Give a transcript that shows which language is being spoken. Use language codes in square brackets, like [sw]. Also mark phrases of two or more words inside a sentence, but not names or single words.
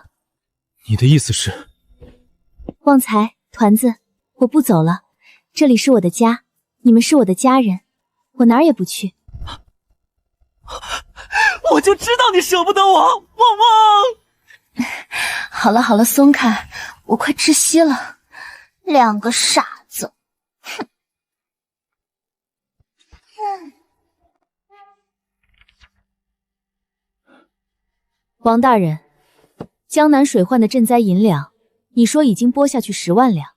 [zh] 你的意思是？旺財，團子，我不走了，這裡是我的家，你們是我的家人，我哪兒也不去。我就知道你捨不得我，旺旺。好了好了，鬆開，我快窒息了。兩個傻子。哼。王大人，江南水患的賑災銀兩，你說已經撥下去10萬兩。